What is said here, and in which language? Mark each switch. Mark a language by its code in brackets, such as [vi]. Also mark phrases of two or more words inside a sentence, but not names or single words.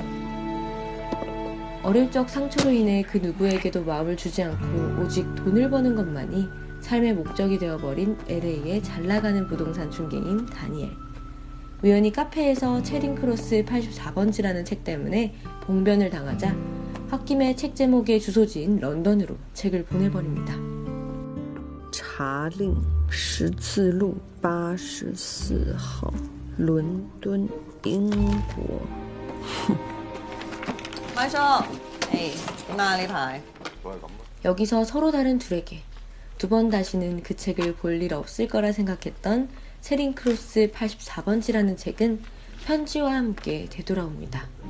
[ko] 어릴 적 상처로 인해 그 누구에게도 마음을 주지 않고 오직 돈을 버는 것만이 삶의 목적이 되어버린 LA의 잘나가는 부동산 중개인 다니엘. 우연히 카페에서 체링 크로스 84번지라는 책 때문에 봉변을 당하자 홧김에 책 제목의 주소지인 런던으로 책을 보내버립니다. [zh] 查令十字路84号伦敦英国 [ko] 마셔. 에이, 이만리 발. 여기서 서로 다른 둘에게 두 번 다시는 그 책을 볼 일 없을 거라 생각했던 체링 크로스 84번지라는 책은 편지와 함께 되돌아옵니다.